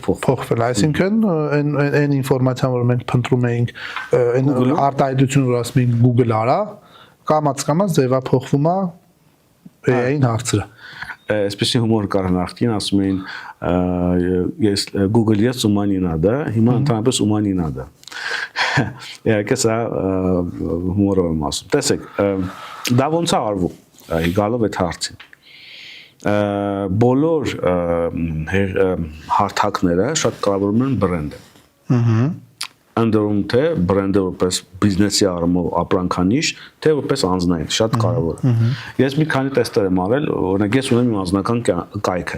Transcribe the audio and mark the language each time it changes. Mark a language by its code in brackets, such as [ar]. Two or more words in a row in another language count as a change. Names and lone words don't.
[hy] փոխվել։ Այսինքն այն ինֆորմացիան, որ մենք փնտրում էինք, այն արտահայտությունը, որ ասում ենք Google արա, կամաց ձևափոխվում է AI-ին հարցը։ Այսպեսի հումոր կար նախկին, ասում էին ես Google ես [ru] ума не надо, [hy] հիմա ընդհանրապես [ru] ума не надо։ [hy] Իհարկե սա հումորով եմ ասում։ Տեսեք, դա ոնց է արվում, գալով այդ հարցին։ Բոլոր հարթակները շատ կարևորում են բրենդը։ Ընդդրում թե բրենդը որպես բիզնեսի առումով ապրանքանիշ, թե որպես անձնային, շատ կարևոր է։ Ես մի քանի տեստեր եմ արել, օրինակ ես ունեմ իմ անձնական կայքը